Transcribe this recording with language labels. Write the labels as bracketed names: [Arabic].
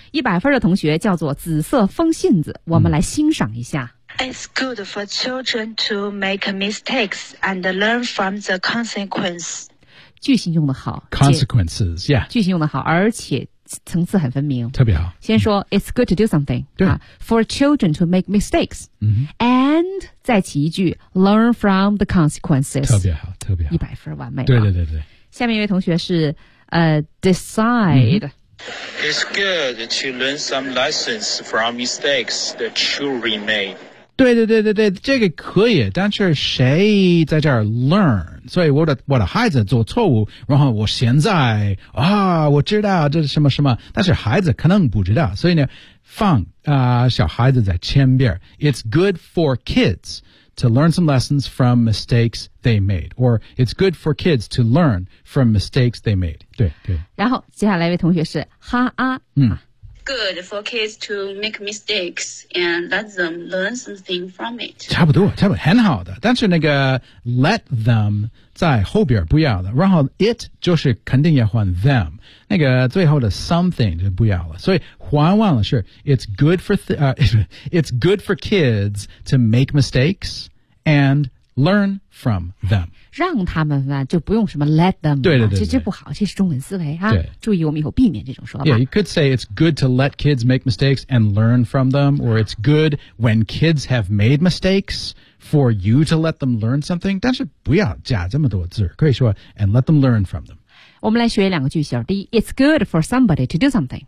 [Chinese] 100分的同学叫做紫色风信子，我们来欣赏一下。嗯 [English] It's good for children to make mistakes and learn from the consequence. [Chinese] 句型用得好。 [English] Consequences, yeah. [Chinese] 句型用得好，而且层次很分明。特别好。先说、 [English] 嗯、It's good to do something. [Chinese] 对、 [English] For children to make mistakes.、嗯、 and [Chinese] 再起一句 [English] Learn from the consequences. [Chinese] 特别好，特别好。 100分完美。对对对对。下面一位同学是Decide.、嗯 [English] It's good to learn some lessons from mistakes that children made. [Chinese] 对对对对对，这个可以，但是谁在这儿 learn? 所以我的孩子做错误，然后我现在啊，我知道这是什么什么，但是孩子可能不知道，所以呢，放啊、小孩子在前边。 [English] It's good for kids to learn some lessons from mistakes they made, or it's good for kids to learn from mistakes they made. [Chinese] 对对。然后接下来一位同学是哈啊，嗯。 [English] Good for kids to make mistakes and let them learn something from it. [Chinese] 差不多，差不多，很好的。但是那个 let them 在后边不要了，然后 it 就是肯定要换 them， 那个最后的 something 就不要了。所以换完了是 [English] it's good for it's good for kids to make mistakes and learn from them. [Chinese] 让他们啊，就不用什么 let them。对对 对, 对，这不好，这是中文思维哈。对，注意我们以后避免这种说法。 [English] Yeah, you could say it's good to let kids make mistakes and learn from them, or it's good when kids have made mistakes for you to let them learn something. [Chinese] 但是不要加这么多字，可以说 [English] and let them learn from them. [Chinese] 我们来学两个句型。第一 ，it's good for somebody to do something.